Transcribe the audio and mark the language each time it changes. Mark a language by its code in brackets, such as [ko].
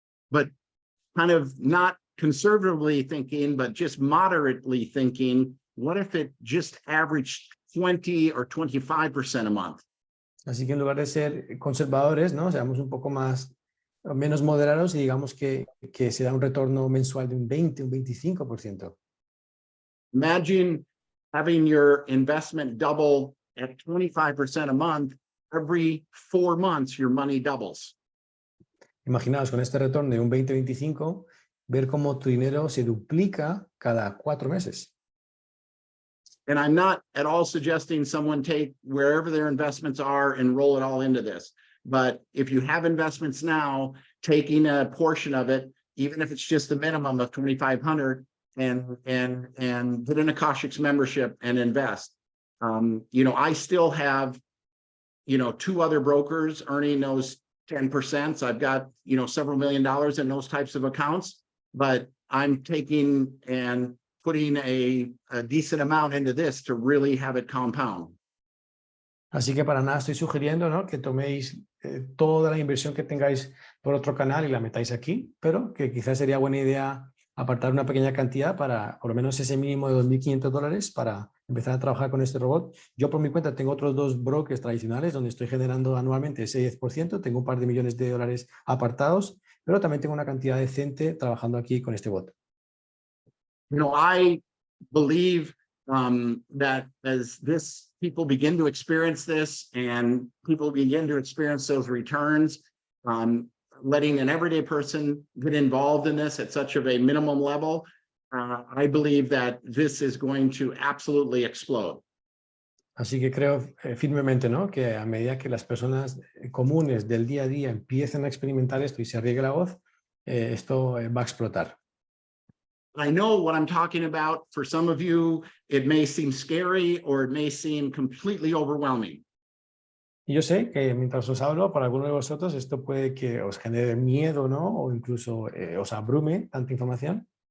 [en] But kind of not conservatively thinking, but just moderately thinking, what if it just averaged 20 or 25% a month? [es] Así que en lugar de ser conservadores, ¿no?, seamos un poco menos moderados y digamos que se da un retorno mensual de un 20, un 25%. [en] Imagine having your investment double at 25% a month. Every 4 months, your money doubles. [es] Imaginaos con este retorno de un 20-25, ver cómo tu dinero se duplica cada 4 meses. [en] And I'm not at all suggesting someone take wherever their investments are and roll it all into this. But if you have investments now, taking a portion of it, even if it's just the minimum of 2,500, and put in a Koshik's membership and invest. I still have, 2 other brokers earning those 10%. So I've got, several $1 million in those types of accounts, but I'm taking and putting a decent amount into this to really have it compound. [es] Así que para nada estoy sugiriendo, ¿no?, que toméis toda la inversión que tengáis por otro canal y la metáis aquí, pero que quizás sería buena idea apartar una pequeña cantidad para por lo menos ese mínimo de $2,500 para empezar a trabajar con este robot. Yo por mi cuenta tengo otros 2 brokers tradicionales donde estoy generando anualmente ese 10%, tengo un par de millones de dólares apartados, pero también tengo una cantidad decente trabajando aquí con este bot. [en] I believe that as people begin to experience this and people begin to experience those returns, letting an everyday person get involved in this at such of a minimum level, I believe that this is going to absolutely explode. [es] Así que creo firmemente, ¿no?, que a medida que las personas comunes del día a día empiecen a experimentar esto y se riegue la voz, esto va a explotar. [en] I know what I'm talking about. For some of you, it may seem scary or it may seem completely overwhelming. [es] Y yo sé que mientras os hablo, para algunos de vosotros esto puede que os genere miedo, ¿no?, o incluso os abrume tanta información.